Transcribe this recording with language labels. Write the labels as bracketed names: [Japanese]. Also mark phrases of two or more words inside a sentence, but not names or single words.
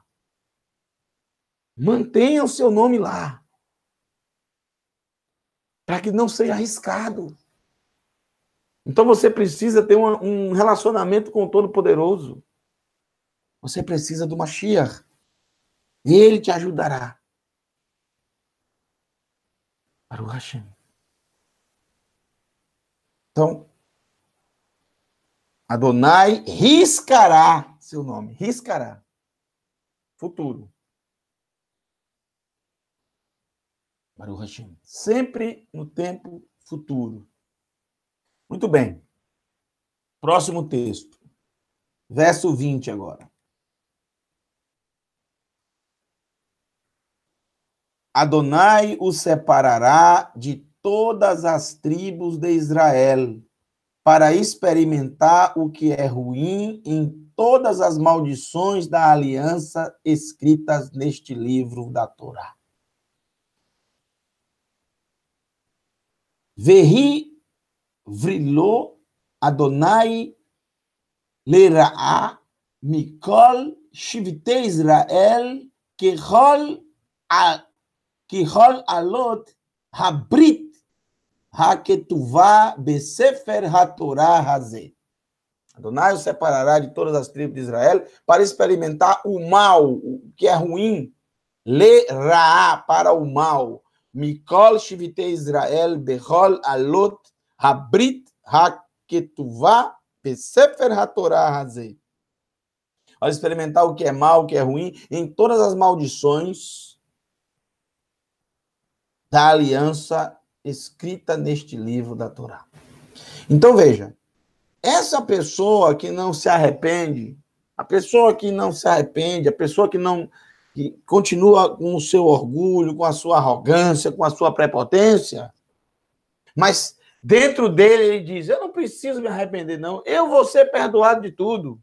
[Portuguese] Mantenha o seu nome lá. Para que não seja arriscado. Então você precisa ter um relacionamento com o Todo-Poderoso. Você precisa do Mashiach. Ele te ajudará. [Hebrew] ברוך השם. [Portuguese] Então, Adonai riscará seu nome. Riscará. Futuro. [Hebrew] ברוך השם. [Portuguese] Sempre no tempo futuro. Muito bem. Próximo texto. Verso 20 agora. Adonai o separará de todas as tribos de Israel, para experimentar o que é ruim em todas as maldições da aliança escritas neste livro da Torá. [Hebrew] והי ברילו אדני לרעה מכל שבטי ישראל ככל אלות הברית הכתובה בספר התורה הזה. [Portuguese] Adonai o separará de todas as tribos de Israel para experimentar o mal, o que é ruim. Lera'a, para o mal. [Hebrew] מכל שבטי ישראל בכל אלות הברית הכתובה בספר התורה הזה. [Portuguese] Para experimentar o que é mal, o que é ruim, em todas as maldições da aliança escrita neste livro da Torá. Então, veja, essa pessoa que não se arrepende, a pessoa que não se arrepende, a pessoa que continua com o seu orgulho, com a sua arrogância, com a sua prepotência, mas dentro dele ele diz, eu não preciso me arrepender, não, eu vou ser perdoado de tudo.